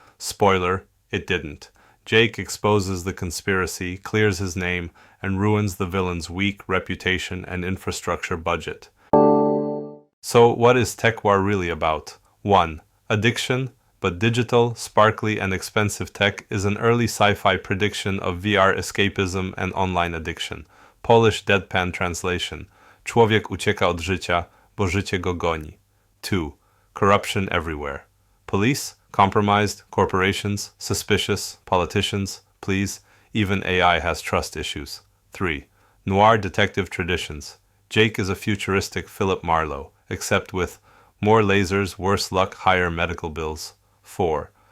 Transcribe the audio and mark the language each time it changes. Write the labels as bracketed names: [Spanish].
[English] Spoiler, it didn't. Jake exposes the conspiracy, clears his name, and ruins the villain's weak reputation and infrastructure budget. So what is TekWar really about? 1. Addiction, but digital, sparkly, and expensive tech is an early sci-fi prediction of VR escapism and online addiction. Polish deadpan translation. [Polish] Człowiek ucieka od życia, bo życie go goni. [English] 2. Corruption everywhere. Police, compromised, corporations, suspicious, politicians, please, even AI has trust issues. 3. Noir detective traditions. Jake is a futuristic Philip Marlowe, except with more lasers, worse luck, higher medical bills. 4.